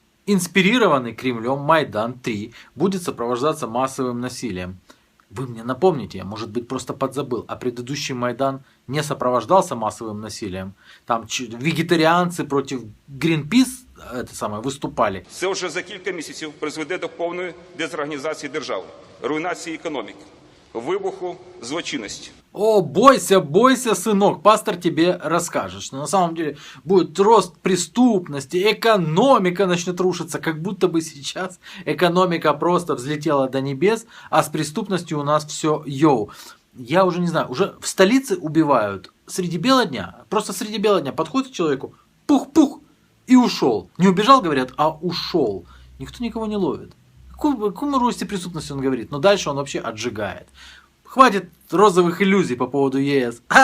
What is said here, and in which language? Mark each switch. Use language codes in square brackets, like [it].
[ru] Инспирированный Кремлем Майдан-3 будет сопровождаться массовым насилием. Вы мне напомните, я, может быть, просто подзабыл, а предыдущий Майдан не сопровождался массовым насилием. Там вегетарианцы против Greenpeace выступали. [uk] Це вже за кілька місяців призведе до повної дезорганізації держави, руйнації економіки, вибуху злочинності. [ru] О, бойся, бойся, сынок, пастор тебе расскажет, что на самом деле будет рост преступности, экономика начнет рушиться, как будто бы сейчас экономика просто взлетела до небес, а с преступностью у нас все йоу. Я уже не знаю, уже в столице убивают среди бела дня, просто среди бела дня подходит к человеку, пух-пух, и ушел. Не убежал, говорят, а ушел. Никто никого не ловит. О каком росте преступности он говорит? Но дальше он вообще отжигает. Хватит [uk] розових ілюзій [ru] по поводу ЄС.